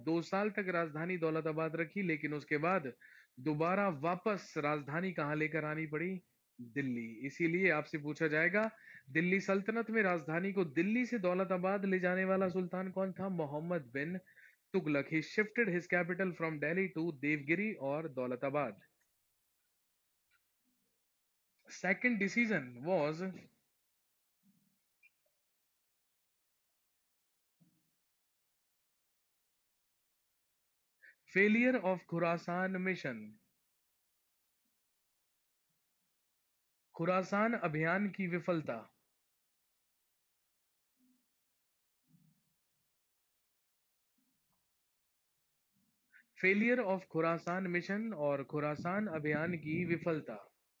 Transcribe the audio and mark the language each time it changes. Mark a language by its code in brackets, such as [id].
[hi] 2 साल तक राजधानी दौलताबाद रखी, लेकिन उसके बाद दोबारा वापस राजधानी कहाँ लेकर आनी पड़ी, दिल्ली। इसीलिए आपसे पूछा जाएगा, दिल्ली सल्तनत में राजधानी को दिल्ली से दौलताबाद ले जाने वाला सुल्तान कौन था, मोहम्मद बिन Tughlaq. [en] He shifted his capital from Delhi to Devgiri or Daulatabad. Second decision was failure of Khurasan mission. [hi] Khorasan अभियान की विफलता। [en] failure of Khorasan mission [hi] और खुरासान अभियान की विफलता।